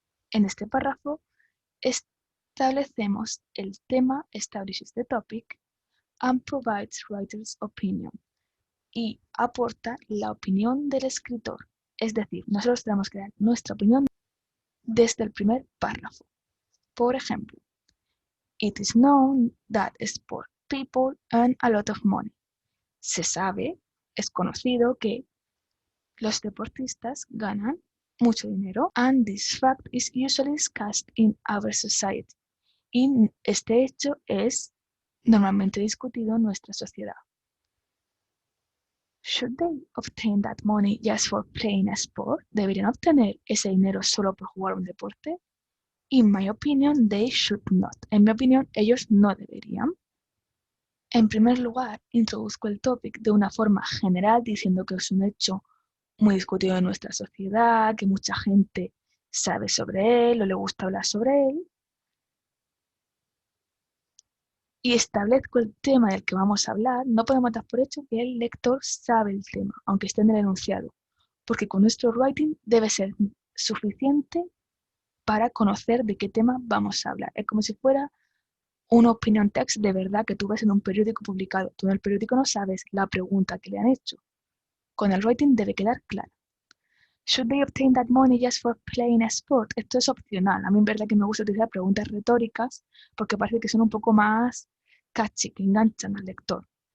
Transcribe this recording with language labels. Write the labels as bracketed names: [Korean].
[Spanish] En este párrafo establecemos el tema, [English] establishes the topic, and provides writer's opinion, [Spanish] y aporta la opinión del escritor. Es decir, nosotros tenemos que dar nuestra opinión desde el primer párrafo. Por ejemplo, [English] it is known that sport people earn a lot of money. [Spanish] Se sabe, es conocido que los deportistas ganan mucho dinero, [English] and this fact is usually discussed in our society. [Spanish] Y este hecho es normalmente discutido en nuestra sociedad. [English] Should they obtain that money just for playing a sport? [Spanish] ¿Deberían obtener ese dinero solo por jugar un deporte? [English] In my opinion, they should not. [Spanish] En mi opinión, ellos no deberían. En primer lugar, introduzco el topic de una forma general diciendo que es un hecho muy discutido en nuestra sociedad, que mucha gente sabe sobre él o le gusta hablar sobre él. Y establezco el tema del que vamos a hablar, no podemos dar por hecho que el lector sabe el tema, aunque esté en el enunciado, porque con nuestro writing debe ser suficiente para conocer de qué tema vamos a hablar. Es como si fuera un opinion text de verdad que tú ves en un periódico publicado. Tú en el periódico no sabes la pregunta que le han hecho. Con el writing debe quedar claro. [English] Should they obtain that money just for playing a sport? [Spanish] Esto es opcional. A mí en verdad que me gusta utilizar preguntas retóricas porque parece que son un poco más catchy, que enganchan al lector.